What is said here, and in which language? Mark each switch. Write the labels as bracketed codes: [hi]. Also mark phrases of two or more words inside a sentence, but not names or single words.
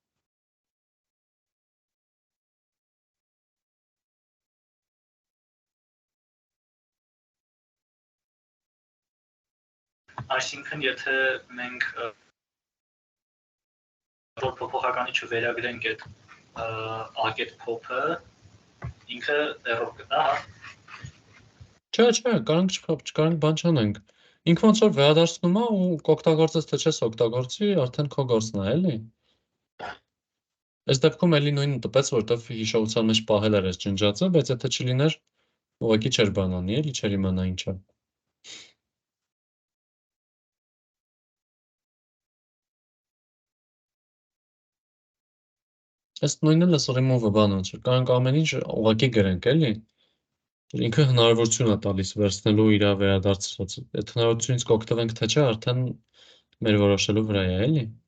[hy] Այսինքն եթե մենք որ փոփոխականի չվերագրենք այդ a.get pop-ը, ինքը error կտա, հա։ Չէ, կարանք բան չանենք։ Ինքը ոնց որ վերադարձնում է ու կօգտագործես թե չես օգտագործի, արդեն քո գործն է, էլի։ Այս դեպքում էլի նույնը տպեց, որտեվ հիշողության մեջ պահել էր այս ջնջածը, բայց եթե չլիներ, ուղղակի չէր բան անի, էլի, չէր իմանա ինչ է։ Այս նույնն էլ է remove-ը բանը ոնց որ կարանք ամեն ինչ ուղղակի գրենք, էլի։ Ինքը հնարավորություն է տալիս վերցնելու իր վերադարձած։ Այդ հնարավորությունից կօգտվենք թե չէ, արդեն մեր որոշելու վրա է, էլի։